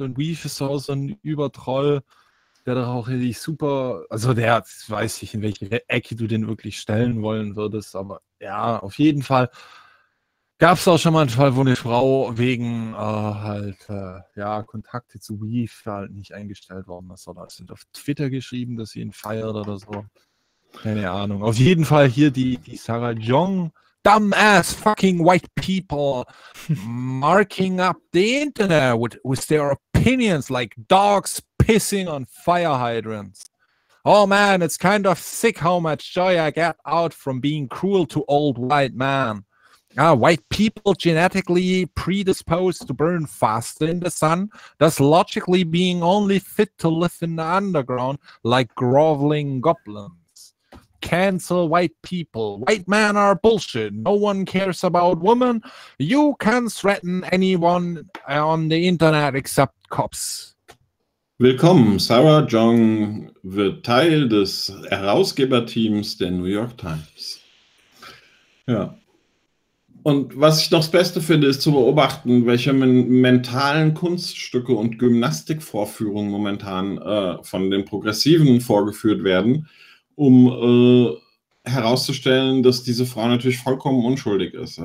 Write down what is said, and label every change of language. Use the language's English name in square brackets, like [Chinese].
[German] Und Weave ist auch so ein Übertroll, der doch auch richtig super, also der, weiß ich, in welche Ecke du den wirklich stellen wollen würdest, aber ja, auf jeden Fall gab es auch schon mal einen Fall, wo eine Frau wegen Kontakte zu Weave halt nicht eingestellt worden ist, oder sind auf Twitter geschrieben, dass sie ihn feiert oder so. Keine Ahnung. Auf jeden Fall hier die Sarah Jong. [English] Dumbass fucking white people marking up the internet with their opinions like dogs pissing on fire hydrants. Oh man, it's kind of sick how much joy I get out from being cruel to old white man. White people genetically predisposed to burn faster in the sun, thus logically being only fit to live in the underground like groveling goblins. Cancel white people. White men are bullshit. No one cares about women. You can threaten anyone on the internet except cops. [German] Willkommen. Sarah Jong wird Teil des Herausgeberteams der New York Times. Ja. Und was ich noch das Beste finde, ist zu beobachten, welche mentalen Kunststücke und Gymnastikvorführungen momentan von den Progressiven vorgeführt werden, um herauszustellen, dass diese Frau natürlich vollkommen unschuldig ist.